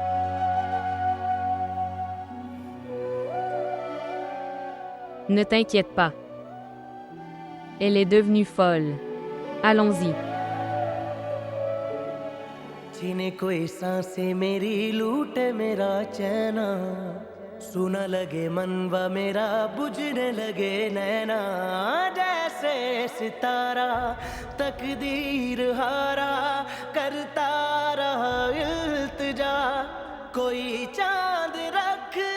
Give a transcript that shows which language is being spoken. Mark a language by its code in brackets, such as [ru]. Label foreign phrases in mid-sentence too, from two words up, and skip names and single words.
[fr] Ne t'inquiète pas. Elle est devenue folle. Allons-y. [hi] छीने कोई सांसें मेरी लूटे मेरा चैना सुना लगे मनवा मेरा बुझने लगे नैना जैसे सितारा तकदीर हारा करता रहा इल्तिजा कोई चांद रख